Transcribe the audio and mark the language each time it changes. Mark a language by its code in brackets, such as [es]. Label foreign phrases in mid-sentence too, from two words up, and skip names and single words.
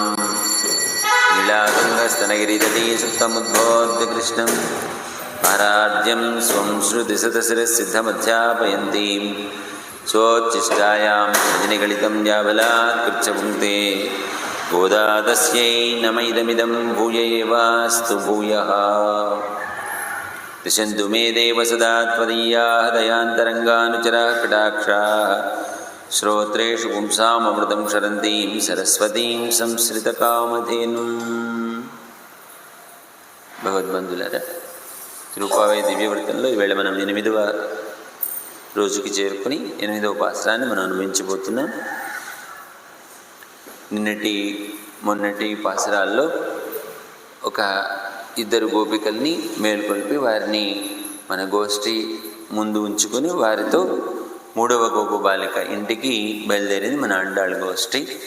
[sa] नीलातुङ्गस्तनगिरितटी सुप्तमुद्बोध्य कृष्णं आराध्यं स्वं श्रुतिशतशिरःसिद्धमध्यापयन्तीं स्वोच्छिष्टायां रजनिगलितं याबलात् कृच्छपुङ्क्ते गोदा तस्यै नम इदमिदं भूय एवास्तु भूयः। दिशन्तु मे देव सदा त्वदीयाः दयान्तरङ्गानुचराः कटाक्षाः श्रोत्रेषु पुंसाममृतं क्षरन्तीं सरस्वतीं संश्रितकामधेनुम्। [te] భగవద్బంధులారా, తిరుపావై దివ్యవృత్తంలో ఈవేళ మనం 8వ రోజుకి చేరుకుని 8వ పాసరాన్ని మనం అనుభవించబోతున్నాం. మొన్నటి పాసరాల్లో ఒక 2 గోపికల్ని మేల్కొల్పి వారిని మన గోష్ఠి ముందు ఉంచుకొని వారితో 3వ గోప బాలిక ఇంటికి బయలుదేరింది మన అండాళ్ళ గోష్ఠి.